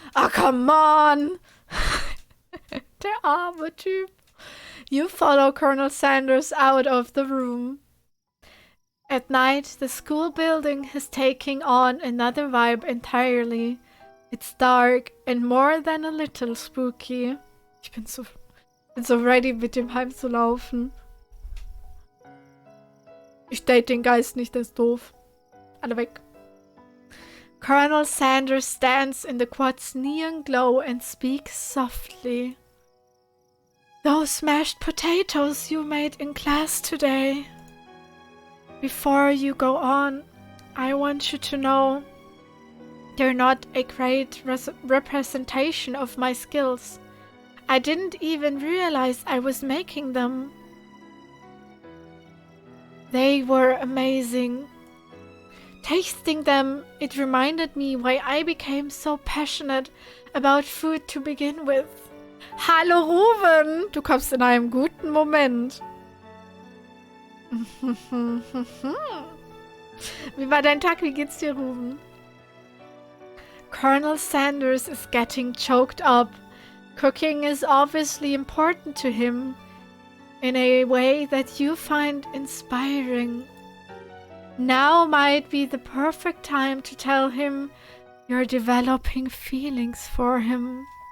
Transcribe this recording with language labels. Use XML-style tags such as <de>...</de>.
<en>Oh, come on.</en> <de>Der arme Typ.</de> <en>You follow Colonel Sanders out of the room. At night, the school building is taking on another vibe entirely. It's dark and more than a little spooky.</en> <de>Ich bin so ready, mit dem heimzulaufen. Ich date den Geist nicht, der ist doof. Alle weg.</de> <en>Colonel Sanders stands in the quad's neon glow and speaks softly. Those mashed potatoes you made in class today. Before you go on, I want you to know they're not a great representation of my skills. I didn't even realize I was making them. They were amazing. Tasting them, it reminded me why I became so passionate about food to begin with.</en> <de>Hallo Ruben, du kommst in einem guten Moment. Wie war dein Tag? Wie geht's dir, Ruben?</de> <en>Colonel Sanders is getting choked up. Cooking is obviously important to him in a way that you find inspiring. Now might be the perfect time to tell him you're developing feelings for him.</en>